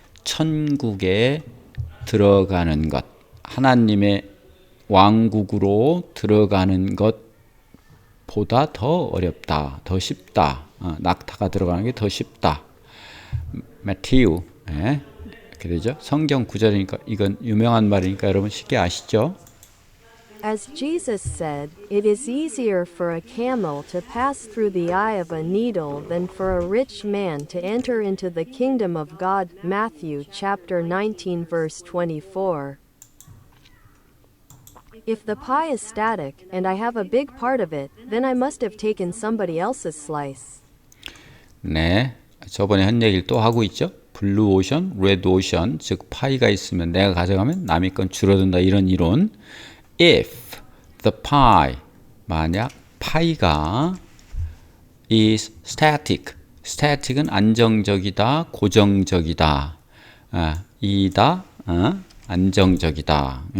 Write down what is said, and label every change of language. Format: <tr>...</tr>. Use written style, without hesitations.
<ko>천국에 들어가는 것 하나님의 왕국으로 들어가는 것보다 더 어렵다. 더 쉽다. 낙타가 들어가는 게 더 쉽다. 마티우 이렇게 되죠. 성경 구절이니까 이건 유명한 말이니까 여러분 쉽게 아시죠?</ko> <en>As Jesus said, it is easier for a camel to pass through the eye of a needle than for a rich man to enter into the kingdom of God. Matthew chapter 19 verse 24. If the pie is static and I have a big part of it, then I must have taken somebody else's slice.</en> <ko>네, 저번에 한 얘기를 또 하고 있죠. 블루 오션, 레드 오션, 즉 파이가 있으면 내가 가져가면 남의 건 줄어든다 이런 이론.</ko> <en>If the pie,</en> <ko>만약 파이가</ko> <en>is static,</en> <ko>static은 안정적이다, 고정적이다, 이다, 안정적이다.</ko>